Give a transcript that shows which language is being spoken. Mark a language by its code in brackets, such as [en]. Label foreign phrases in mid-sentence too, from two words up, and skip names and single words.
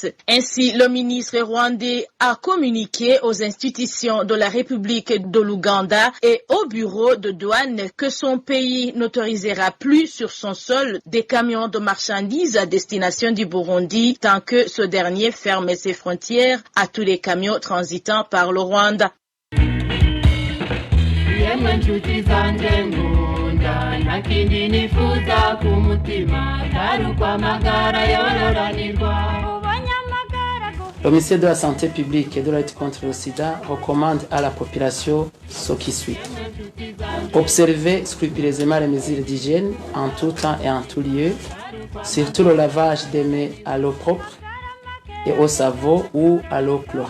[fr] Ainsi, le ministre rwandais a communiqué aux institutions de la République de l'Ouganda et au bureau de douane que son pays n'autorisera plus sur son sol des camions de marchandises à destination du Burundi tant que ce dernier ferme ses frontières à tous les camions transitant par le Rwanda. [rw] yemwe nshuti zanjye nkunda nta kindi nifuza ku mutima atari ukwamagara yororanirwa. [fr] Le ministère de la Santé publique et de la lutte contre le sida recommande à la population ce qui suit. Observer scrupuleusement les mesures d'hygiène en tout temps et en tout lieu, surtout le lavage des mains à l'eau propre et au savon ou à l'eau chlorée.